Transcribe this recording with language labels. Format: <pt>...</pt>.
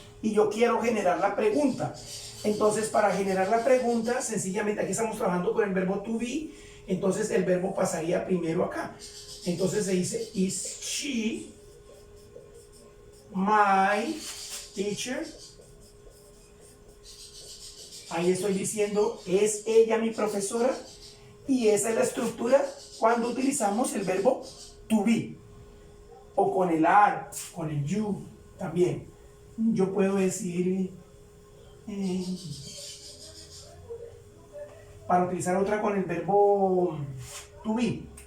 <es>Y yo quiero generar la pregunta. Entonces, para generar la pregunta, sencillamente aquí estamos trabajando con el verbo to be. Entonces, el verbo pasaría primero acá. Entonces se dice,</es> <en>is she my teacher?</en> <es>Ahí estoy diciendo, ¿es ella mi profesora? Y esa es la estructura cuando utilizamos el verbo to be. O con el are, con el you también. Yo puedo decir, para utilizar otra con el verbo to be.</es>